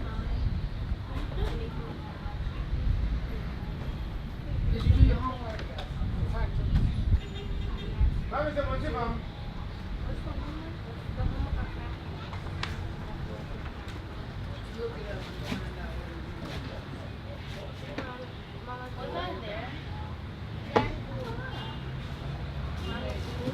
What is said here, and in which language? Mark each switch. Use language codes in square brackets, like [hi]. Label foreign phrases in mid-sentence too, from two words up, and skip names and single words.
[en] Did you do your homework? [ak] Kwame say mon sipam. [en] Look it up and find out. Was that there?